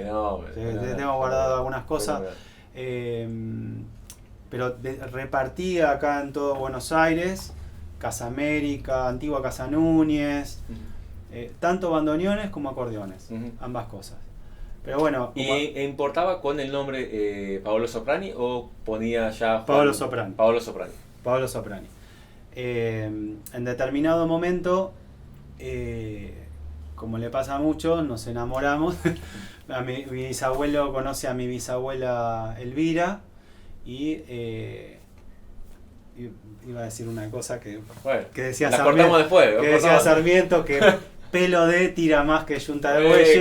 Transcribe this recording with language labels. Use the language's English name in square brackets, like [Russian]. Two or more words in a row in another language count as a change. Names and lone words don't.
[Spanish] Tengo guardado algunas cosas. Pero repartida acá en todo Buenos Aires, Casa América, antigua Casa Núñez, tanto bandoneones como acordeones, ambas cosas. Pero bueno. ¿Y importaba con el nombre Paolo Soprani o ponía ya Paolo Soprani? Paolo Soprani. Paolo Soprani. En determinado momento, como le pasa a muchos, nos enamoramos. Mi bisabuelo conoce a mi bisabuela Elvira. Y iba a decir una cosa que decía Sarmiento, que pelo de tira más que yunta de bueyes.